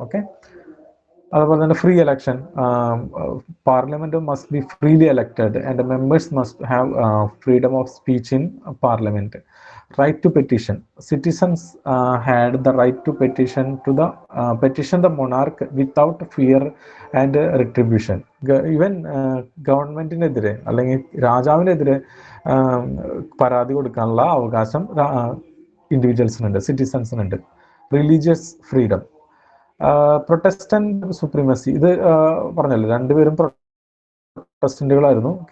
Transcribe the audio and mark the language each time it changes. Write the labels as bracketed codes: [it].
[en] okay, [ml] അതുപോലെ തന്നെ [en] Free election. Parliament must be freely elected and members must have freedom of speech in parliament. Right to petition. Citizens had the right to petition the monarch without fear and retribution. [ml] Even ഗവൺമെന്റിനെതിരെ അല്ലെങ്കിൽ രാജാവിനെതിരെ പരാതി കൊടുക്കാനുള്ള അവകാശം ഇൻഡിവിജ്വൽസിനുണ്ട്, സിറ്റിസൺസിനുണ്ട്. [en] Religious freedom. Protestant supremacy. [ml] ഇത് പറഞ്ഞല്ലോ, രണ്ടുപേരും പ്രൊട്ടസ്റ്റന്റുകളായിരുന്നു.